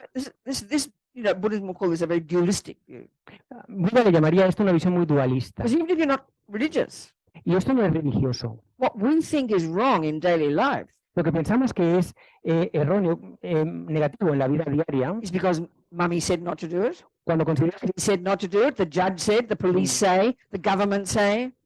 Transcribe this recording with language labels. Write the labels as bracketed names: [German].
[English] This Buddhism will call this a very dualistic view. [Spanish] Buda le llamaría esto una visión muy dualista. [English] Because even if you're not religious, [Spanish] Y esto no es religioso. [English] what we think is wrong in daily life [Spanish] Lo que pensamos que es erróneo, negativo en la vida diaria, [English] is because mummy said not to do it. [Spanish] cuando consideras que [English] He said not to do it. The judge said, the police say, the government say.